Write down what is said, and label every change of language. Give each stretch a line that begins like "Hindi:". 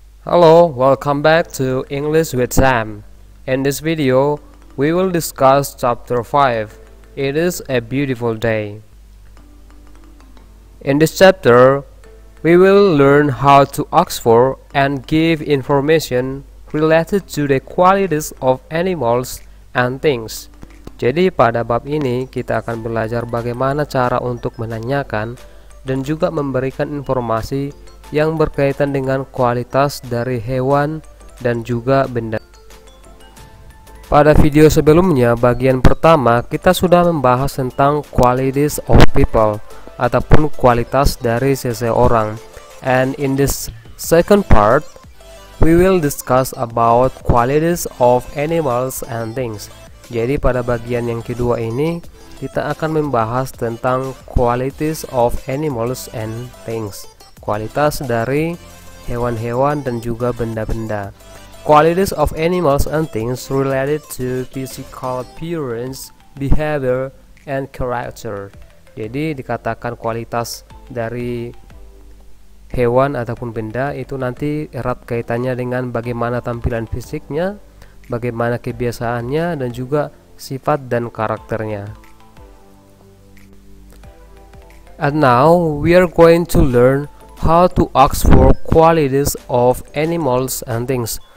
English: Hello, welcome back to English with Sam. In this video, we will discuss chapter 5. It is a beautiful day. In this chapter, we will learn how to ask for and give information related to the qualities of animals and things.
Indonesian: Jadi pada bab ini kita akan belajar bagaimana cara untuk menanyakan dan juga memberikan informasi yang berkaitan dengan kualitas dari hewan dan juga benda. Pada video sebelumnya, bagian pertama kita sudah membahas tentang
English: qualities of people
Indonesian: ataupun kualitas dari seseorang.
English: And in this second part, we will discuss about qualities of animals and things.
Indonesian: Jadi pada bagian yang kedua ini kita akan membahas tentang
English: qualities of animals and things.
Indonesian: Kualitas dari hewan-hewan dan juga benda-benda.
English: Qualities of animals and things related to physical appearance, behavior, and character.
Indonesian: Jadi dikatakan kualitas dari hewan ataupun benda itu nanti erat kaitannya dengan bagaimana tampilan fisiknya, bagaimana kebiasaannya, dan juga sifat dan karakternya.
English: And now we are going to learn how to ask for qualities of animals and things.